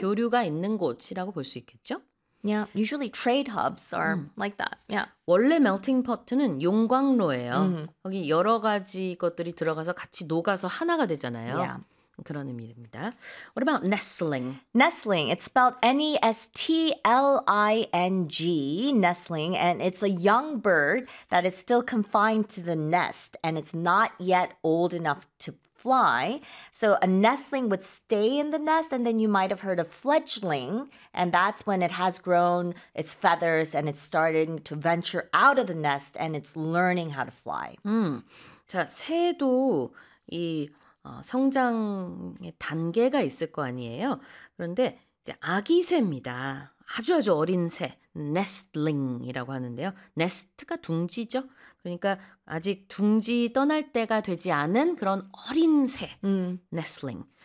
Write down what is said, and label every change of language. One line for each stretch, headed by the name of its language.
Korean: 교류가 있는 곳이라고 볼 수 있겠죠?
English: Yeah, usually trade hubs are like that. Yeah.
Korean: 원래 melting pot는 용광로예요. Mm-hmm. 거기 여러 가지 것들이 들어가서 같이 녹아서 하나가 되잖아요.
English: Yeah.
Korean: 그런 의미입니다.
English: What about nestling? Nestling, it's spelled N-E-S-T-L-I-N-G, nestling, and it's a young bird that is still confined to the nest, and it's not yet old enough to fly. So a nestling would stay in the nest, and then you might have heard of fledgling, and that's when it has grown its feathers, and it's starting to venture out of the nest, and it's learning how to fly.
Korean: 자, 새도 이... 성장의 단계가 있을 거 아니에요. 그런데 이제 아기 새입니다. 아주 아주 어린 새, nestling이라고 하는데요. nest가 둥지죠. 그러니까 아직 둥지 떠날 때가 되지 않은 그런 어린 새, nestling.